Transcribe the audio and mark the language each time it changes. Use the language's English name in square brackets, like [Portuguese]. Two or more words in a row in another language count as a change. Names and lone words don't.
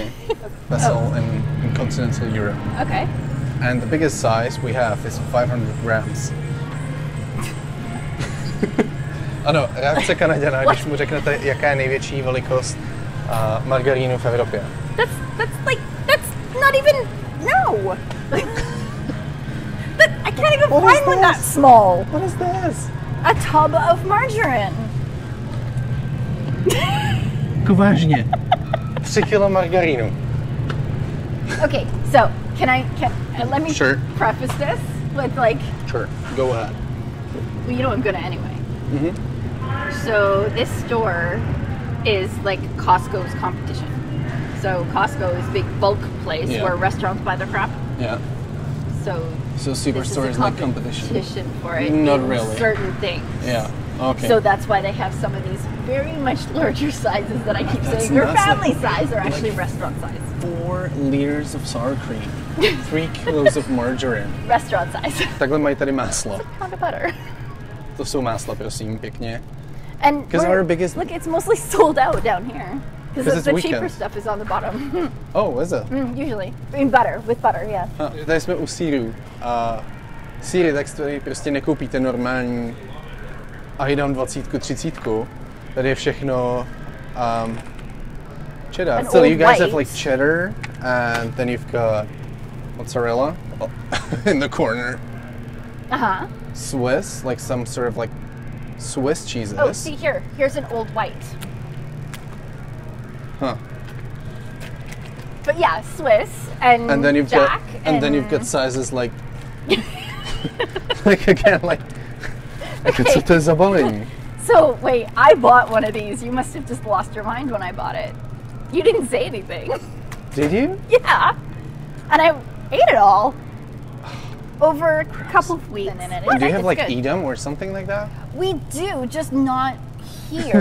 [English] That's all in continental Europe. Okay. And the biggest size we have is 500 grams. [Czech] Ano, reakce Kanaďana, když mu řeknete, jaká je největší velikost margarínu v Evropě. [English] That's not even, no! I can't even find one that small. What is this? A tub of margarine. [Czech] Jako vážně. 3 kilo margarínu. [English] Okay, so let me Sure. preface this with like, Sure, go ahead. well, you know I'm gonna anyway. So this store is like Costco's competition. So Costco is a big bulk place Yeah. where restaurants buy their crap. Yeah. So Superstore this is like competition. competition for it Not in really. certain things. Yeah. Okay. So that's why they have some of these very much larger sizes that I keep That's saying are nuts. family size or actually restaurant size. 4 liters of sour cream. 3 kilos of margarine. Restaurant size. [Czech] Takhle mají tady máslo. [English] Pound of butter. [Czech] To jsou másla, prosím, pěkně. [English] And 'Cause we're- our biggest- look, it's mostly sold out down here. 'Cause Because it's the cheaper weekend. stuff is on the bottom. Oh, is it? Usually. In butter, with butter, yeah. [Czech] Tady jsme u sýru. A sýry, tak tady prostě nekoupíte normální Aidam 20, 30. Tady je všechno cheddar. [English] An So you old guys have white. like cheddar, and then you've got mozzarella in the corner. Uh-huh. Swiss, like some sort of like Swiss cheeses. Oh, see here. Here's an old white. Huh. But yeah, Swiss and And then you've Jack got and then you've got sizes like like again like [Czech] co to je za balení? [English] So wait, I bought one of these. You must have just lost your mind when I bought it. You didn't say anything. Did you? Yeah. And I ate it all over a couple of weeks. Do you have like Edam or something like that? We do, just not here.